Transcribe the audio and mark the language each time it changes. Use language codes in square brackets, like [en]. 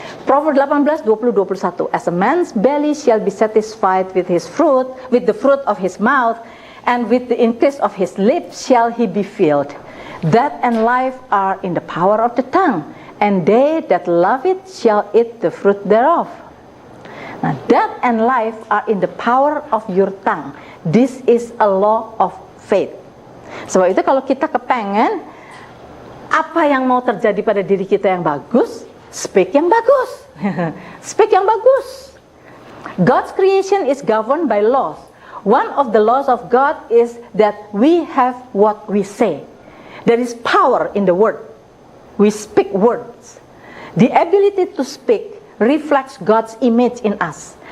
[en] Proverbs 18:20-21. As a man's belly shall be satisfied with his fruit, with the fruit of his mouth, and with the increase of his lips shall he be filled. Death and life are in the power of the tongue, and they that love it shall eat the fruit thereof. Now, death and life are in the power of your tongue. This is a law of faith. [id] Sebab itu kalau kita kepengen apa yang mau terjadi pada diri kita yang bagus, speak yang bagus. Speak yang bagus. [en] God's creation is governed by laws. One of the laws of God is that we have what we say. There is power in the word. We speak words. The ability to speak reflects God's image in us.